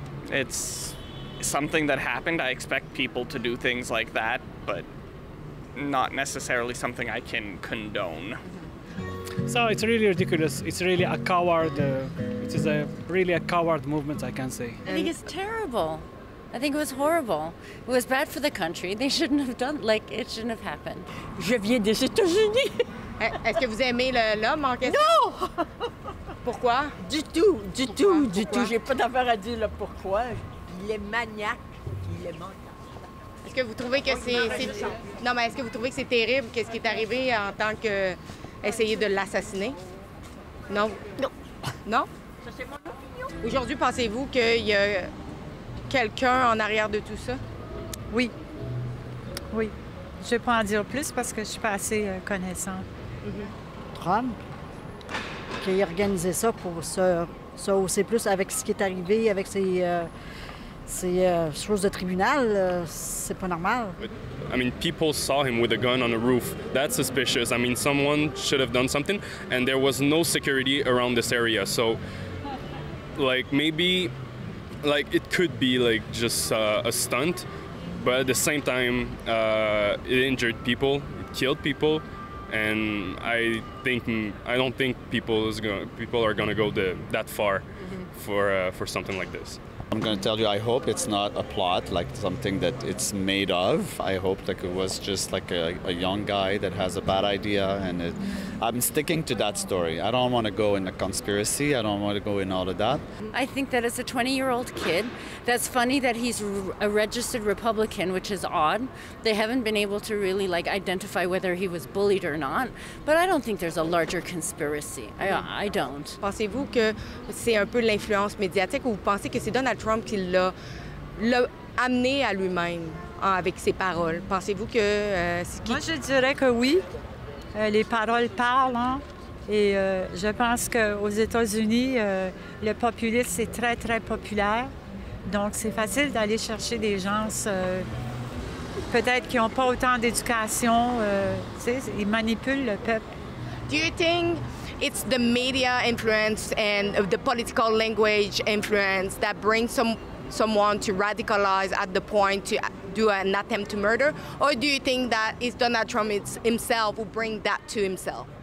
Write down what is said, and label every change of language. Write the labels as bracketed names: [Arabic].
[English] It's something that happened. I expect people to do things like that, but not necessarily something I can condone. So it's really ridiculous. It's really a coward. It is really a coward movement, I can say. I think it's terrible. I think it was horrible. It was bad for the country. They shouldn't have done, like, it shouldn't have happened. [French] Je viens des États-Unis. Est-ce que vous aimez l'homme en question? Non! Pourquoi? Du tout. J'ai pas d'affaire à dire là pourquoi. Il est maniaque, il est mental. Est-ce que vous trouvez que non, mais est-ce que vous trouvez que c'est terrible qu'est-ce qui est arrivé en tant que essayer de l'assassiner? Non? Non. Non? Ça, c'est mon opinion. Aujourd'hui, pensez-vous qu'il y a quelqu'un en arrière de tout ça? Oui. Oui. Je ne vais pas en dire plus parce que je ne suis pas assez connaissante. Trump, qui a organisé ça pour se hausser plus avec ce qui est arrivé, avec ces choses de tribunal, c'est pas normal. [English] I mean, people saw him with a gun on the roof. That's suspicious. I mean, someone should have done something, and there was no security around this area. So, like, maybe, like, it could be, like, just a stunt, but at the same time, it injured people, it killed people, and I don't think people are gonna go that far for something like this. I'm going to tell you, I hope it's not a plot, like something that it's made of. I hope like it was just like a young guy that has a bad idea, and I'm sticking to that story. I don't want to go in a conspiracy. I don't want to go in all of that. I think that as a 20-year-old kid, that's funny that he's a registered Republican, which is odd. They haven't been able to really like identify whether he was bullied or not, but I don't think there's a larger conspiracy. I don't. [French] Pensez-vous que c'est un peu l'influence médiatique ou vous pensez que c'est Donald Trump qui l'a amené à lui-même avec ses paroles? Pensez-vous que... Moi, je dirais que oui. Les paroles parlent, hein? Et je pense qu'aux États-Unis, le populisme, c'est très, très populaire. Donc, c'est facile d'aller chercher des gens, peut-être qui n'ont pas autant d'éducation. Tu sais, ils manipulent le peuple. [English] Do you think it's the media influence and the political language influence that brings someone to radicalize at the point to do an attempt to murder? Or do you think that it's Donald Trump himself who bring that to himself?